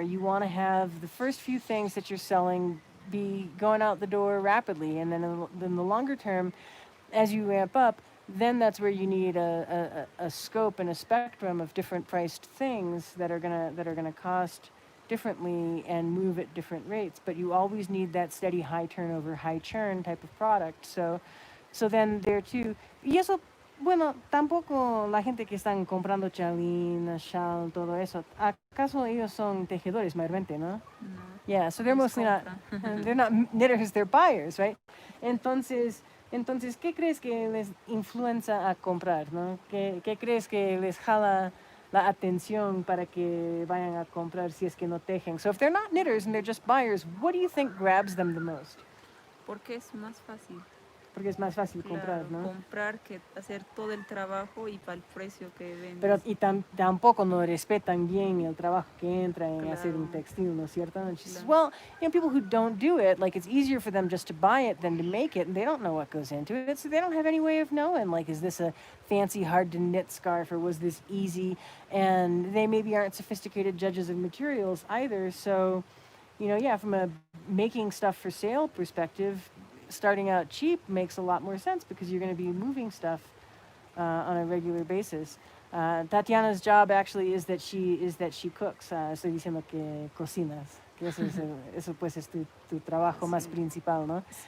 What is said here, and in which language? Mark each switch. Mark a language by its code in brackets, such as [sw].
[en] You want to have the first few things that you're selling be going out the door rapidly, and then in the longer term, as you ramp up, then that's where you need a scope and a spectrum of different priced things that are gonna cost differently and move at different rates. But you always need that steady high turnover, high churn type of product. So then there too. [es] Y eso, bueno, tampoco la gente que están comprando chalina, shawl, todo eso. ¿Acaso ellos son tejedores mayormente, no? No. [en] Yeah, so they're [es] Ellos [en] mostly not, [es] compran. [en] they're not knitters, they're buyers, right? [es] Entonces, ¿qué crees que les influencia a comprar, no? ¿Qué crees que les jala la atención para que vayan a comprar si es que no tejen? [en] So if they're not knitters and they're just buyers, what do you think grabs them the most? [es] Porque es más fácil. Porque es más fácil comprar, ¿no? Comprar que hacer todo el trabajo y para el precio que vendes. Pero y tampoco no respetan bien el trabajo que entra en hacer un textil, ¿no es cierto? [en] And she says, well, people who don't do it, like it's easier for them just to buy it than to make it, and they don't know what goes into it, so they don't have any way of knowing, like, is this a fancy, hard to knit scarf, or was this easy? And they maybe aren't sophisticated judges of materials either, so, yeah, from a making stuff for sale perspective, starting out cheap makes a lot more sense because you're going to be moving stuff on a regular basis. Tatiana's job actually is that she cooks. [es] Estoy diciendo que cocinas, que eso pues es tu trabajo más principal, ¿no?